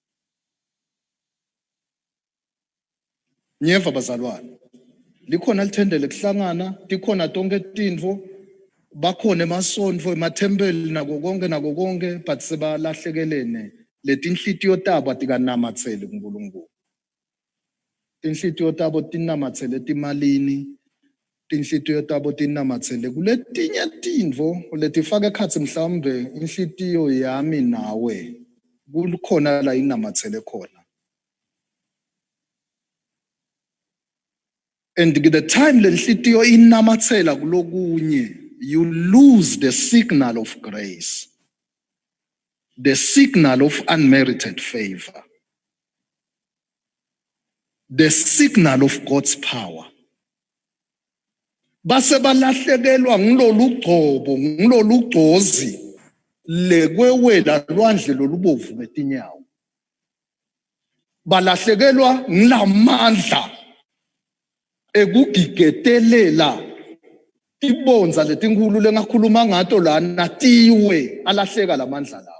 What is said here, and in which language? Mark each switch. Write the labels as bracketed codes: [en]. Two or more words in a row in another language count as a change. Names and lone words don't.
[ss] Nyeva bazalwane, likhona lithendele kuhlangana, tikhona tonke tintfo, bakhona emasontfo, emathempeli nako konke but sebalahlekelene letinhlitiyo tabo atikanamathele kuNkulunkulu. Tinhlitiyo tabo tinamathele timalini. Tinhlitiyo tabo tinamathele kuletinye tintfo letifaka ekhatsi mhlawumbe inhlitiyo yami nawe kukhona la inamathele khona. [en] And the time [ss] lenhlitiyo inamathela kulokunye [en] you lose the signal of grace, the signal of unmerited favor, the signal of God's power. [ss] Base balahlekelwa ngilolu gcozi lekwewela lwandle lolubovu ngetinyawo. Balahlekelwa ngilamandla ekugigetelela tibonza letinkulu lengakhuluma ngato lana tiwe alahleka lamandla lawo.